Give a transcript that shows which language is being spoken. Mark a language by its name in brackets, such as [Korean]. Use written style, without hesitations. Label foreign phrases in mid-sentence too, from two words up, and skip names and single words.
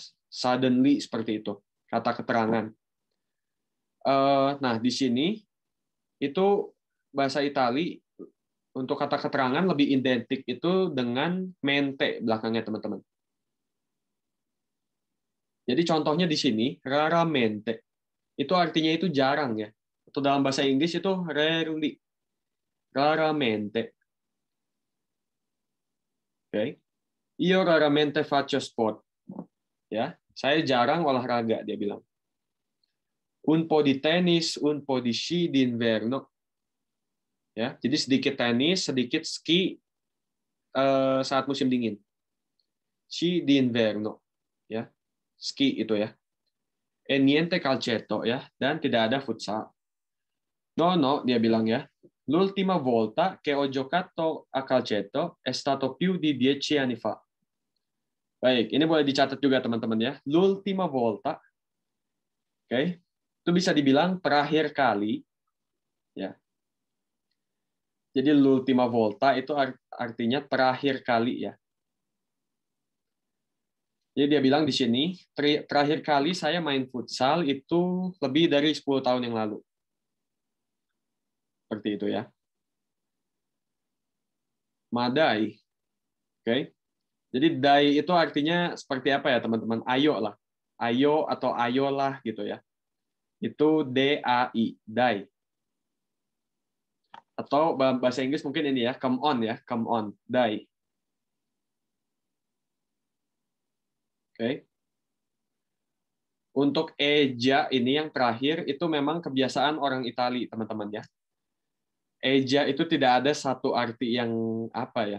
[Indonesian] Suddenly seperti itu kata keterangan. Nah di sini itu bahasa Itali untuk kata keterangan lebih identik itu dengan mente belakangnya teman-teman. Jadi contohnya di sini raramente itu artinya itu jarang ya. Atau dalam bahasa Inggris itu rarely, raramente. Oke, [Italian] io raramente faccio sport. [Indonesian] Ya, saya jarang olahraga dia bilang. [Italian] Un po' di tennis, un po' di sci d'inverno. [Indonesian] Ya, jadi sedikit tenis, sedikit ski saat musim dingin. [Italian] Sci d'inverno, [Indonesian] ya, ski itu ya. [Italian] E niente calcetto [Indonesian] ya, dan tidak ada futsal. No, dia bilang ya. [Italian] L'ultima volta che ho giocato a calcetto è stato più di 10 anni fa. [Indonesian] Baik, ini boleh dicatat juga teman-teman ya. [Italian] L'ultima volta, [Indonesian] oke, itu bisa dibilang terakhir kali, ya. Jadi [Italian] l'ultima volta [Indonesian] itu artinya terakhir kali ya. Jadi dia bilang di sini, terakhir kali saya main futsal itu lebih dari 10 tahun yang lalu. Seperti itu ya. Madai. Oke. Jadi dai itu artinya seperti apa ya teman-teman? Ayo lah. Ayo atau ayolah gitu ya. Itu DAI, dai. Atau bahasa Inggris mungkin ini ya, [English] come on ya, come on, [Indonesian] dai. Oke. Untuk eja ini yang terakhir itu memang kebiasaan orang Itali, teman-teman ya. Eja itu tidak ada satu arti yang apa ya?